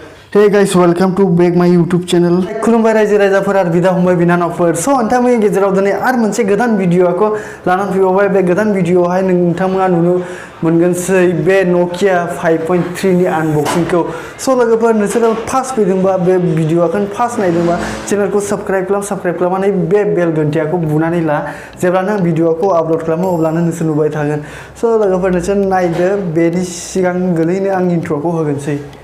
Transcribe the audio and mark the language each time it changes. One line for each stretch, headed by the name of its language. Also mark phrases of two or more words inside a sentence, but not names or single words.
English: Hey guys, welcome to back my YouTube channel.
Bodo: खुलुमबाय रायजो राजाफोर आरो बिदा फंबाय बिनानावफोर नोंथांमोननि गेजेराव दिनै आरो मोनसे गोदान भिडिअखौ लानानै फैबावबाय बे गोदान भिडिअआवहाय नोंथांमोना नुनो मोनगोनसै बे Nokia 5.3 नि आनबक्सिंखौ लोगोफोर नोंसोरो फार्स्ट फैदोंबा बे भिडिअखौ फार्स्ट नायदोंबा चेनेलखौ साबस्क्राइब खालामनानै बे बेल घन्टियाखौ बुनानै ला जेब्लानो आं भिडिअखौ आपल'ड खालामो अब्लानो नोंसोर नुबाय थागोन लोगोफोर नोंसोर नायदो बेनि सिगां गोलैनो आं इन्ट्र'खौ होगोनसै